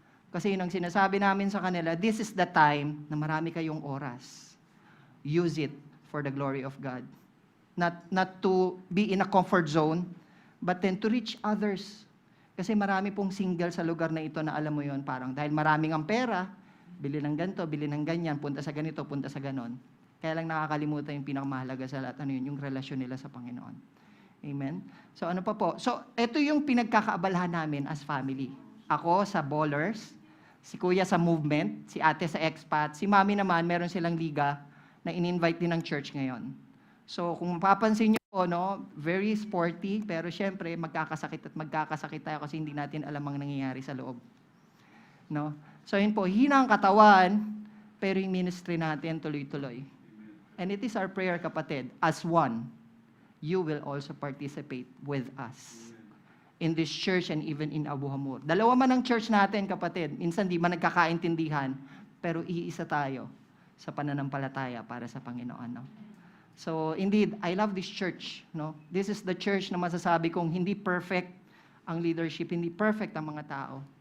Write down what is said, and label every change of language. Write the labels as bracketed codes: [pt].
[tl] Kasi yun ang sinasabi namin sa kanila, [en] this is the time [tl] na marami kayong oras. [en] Use it for the glory of God. Not to be in a comfort zone, but then to reach others. [tl] Kasi marami pong single sa lugar na ito na alam mo yon, parang dahil maraming ang pera, bili ng ganito, bili ng ganyan, punta sa ganito, punta sa ganon. Kaya lang nakakalimutan yung pinakamahalaga sa lahat, yung relasyon nila sa Panginoon. Amen? So ano pa po? So ito yung pinagkakaabalahan namin as family. Ako sa Ballers, si Kuya sa Movement, si Ate sa Expat, si Mami naman, meron silang liga na in-invite din ng church ngayon. So kung papansin nyo po, no, [en] very sporty, [tl] pero syempre magkakasakit tayo kasi hindi natin alam ang nangyayari sa loob. No? So yun po, hina ang katawan, pero yung ministry natin tuloy-tuloy. [en] And it is our prayer, kapatid, as one, you will also participate with us in this church and even in Abu Hamur. [tl] Dalawa man ang church natin, kapatid. Minsan di man nagkakaintindihan, pero iisa tayo sa pananampalataya para sa Panginoon. No? [en] So, indeed, I love this church. No? This is the church [tl] na masasabi kong hindi perfect ang leadership, hindi perfect ang mga tao.